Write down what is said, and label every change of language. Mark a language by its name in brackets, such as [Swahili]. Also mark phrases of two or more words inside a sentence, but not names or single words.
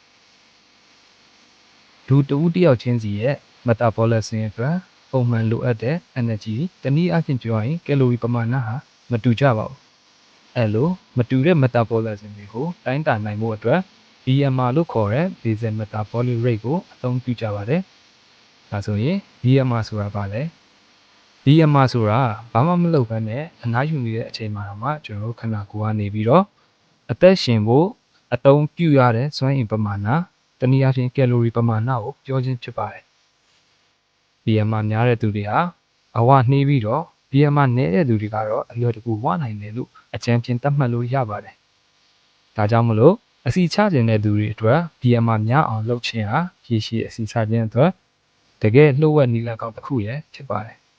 [Burmese] လူတဦးတစ်ယောက်ချင်းစီရဲ့ metabolism အတွက်ပုံမှန်လိုအပ်တဲ့ energy တနည်းအားဖြင့်ပြောရရင် calorie ပမာဏဟာမတူကြပါဘူးအဲ့လိုမတူတဲ့ metabolism တွေကိုတိုင်းတာနိုင်မှုအတွက် BMR လို့ခေါ်တဲ့ [English] basal metabolic rate [Burmese] ကိုအသုံးပြုကြပါတယ်ဒါဆိုရင် BMR ဆိုတာဘာလဲ BMR ဆိုတာဘာမှမလုပ်ဘဲနဲ့အနားယူနေတဲ့အ ချိန်မှာတော့မှကျွန်တော်တို့ခန္ဓာကိုယ်ကနေပြီးတော့အသက်ရှင်ဖို့အသုံးပြုရတဲ့စွမ်းအင်ပမာဏတနည်းအားဖြင့် calorie ပမာဏကိုပြောခြင်းဖြစ်ပါတယ် BMR များတဲ့သူတွေဟာအဝနှေးပြီးတော့ BMR နည်းတဲ့သူတွေကတော့အလွယ်တကူဝနိုင်တယ်လို့အကြံဖြင့်သတ်မှတ်လို့ရပါတယ်ဒါကြောင့်မလို့အစီချခြင်းတဲ့သူတွေအတွက် BMR များအောင်လုပ်ခြင်းဟာရေရှည်အစီချခြင်းအတွက်တကယ်လှုပ်ဝက်နည်းလမ်းကောင်းတစ်ခုရဲ့ဖြစ်ပါတယ်